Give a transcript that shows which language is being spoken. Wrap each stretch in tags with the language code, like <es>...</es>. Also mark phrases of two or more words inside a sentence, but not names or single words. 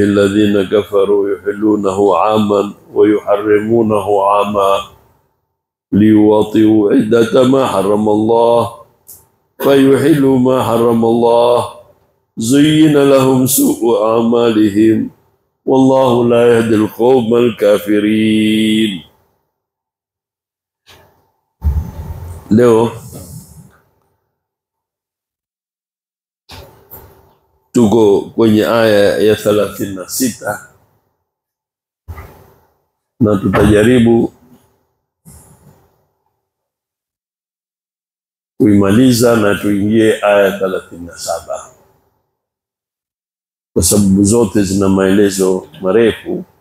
<ar>الذين كفروا يحلونه عاما ويحرمونه عاما ليواطئوا عدة ما حرم الله فيحلوا ما حرم الله زين لهم سوء أعمالهم والله لا يهدي القوم الكافرين.</ar> <sw>Leo tuko kwenye aya ya 36 na tutajaribu kuimaliza na tuingie aya 37 kwa sababu zote zina maelezo marefu.</sw>